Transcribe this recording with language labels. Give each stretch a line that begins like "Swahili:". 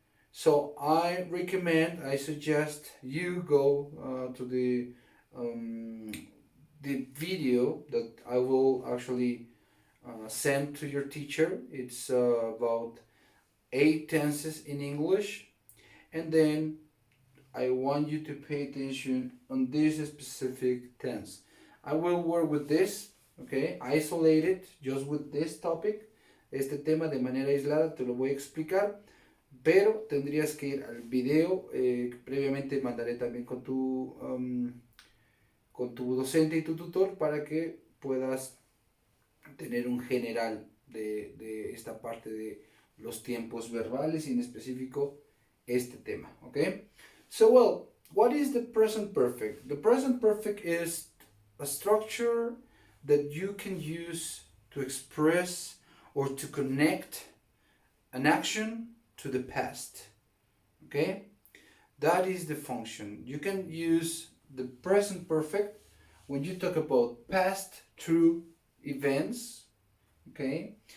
English: So I suggest you go to the video that I will actually send to your teacher. It's about 8 tenses in English, and then I want you to pay attention on this specific tense. I will work with this, okay, isolated, just with this topic.
Spanish: Este tema de manera aislada te lo voy a explicar, pero tendrías que ir al video. Previamente mandaré también con tu docente y tu tutor para que puedas tener un general de esta parte de los tiempos verbales y en específico este tema, okay?
English: So, well, what is the present perfect? The present perfect is a structure that you can use to express or to connect an action to the past, okay? That is the function. You can use the present perfect when you talk about past true events, okay?